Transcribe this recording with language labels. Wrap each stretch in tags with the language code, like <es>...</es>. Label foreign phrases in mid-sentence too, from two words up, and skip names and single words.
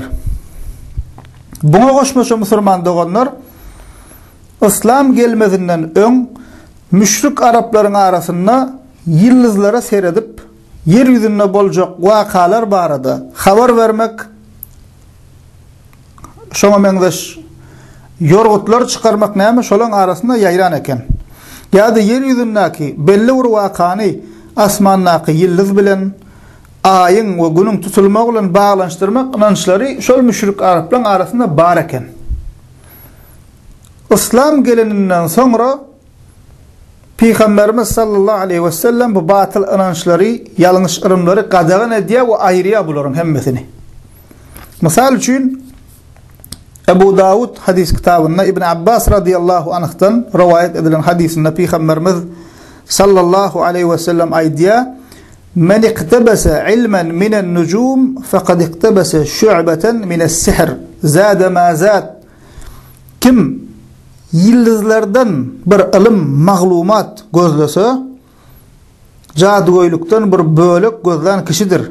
<tk>Buna goşmaşa musulman doganlar İslam gelmezinden ön müşrik Arapların arasında yıldızlara seyredip yeryüzünde boljak wakalar barada haber vermek, şoňa meňzeş yorgutlar çıkarmak näme şolaň arasında ýaýran eken. Ýa-da yeryüzündäki belli bir wakany asmandaky yıldız bilen ayın ve günün tutulmagy bilen baglanşdyrmak inançlary şol müşrik Araplar arasında bar eken. İslam geleninden sonra Peygamberimiz</tk> <ar>صلى الله عليه وسلم</ar> <tk>bu batıl inançlary, ýalňyş ırımlary gadagan edýär we aýrýar bularyň hemmesini. Misal üçin Ebu Davud hadis kitabında İbn Abbas</tk> <ar>رضي الله عنه</ar> <tk>rivayet edilen hadisinde Peygamberimiz</tk> <ar>صلى الله عليه وسلم</ar> <tk>aýdýar:</tk> <ar>"من اقتبس علما من النجوم فقد اقتبس شعبة من السحر زاد ما زاد."</ar> <tk>Kim yıldızlardan bir ilim maglumat gözlese jadugoýlukdan bir bölek gözlän kişidir.</tk>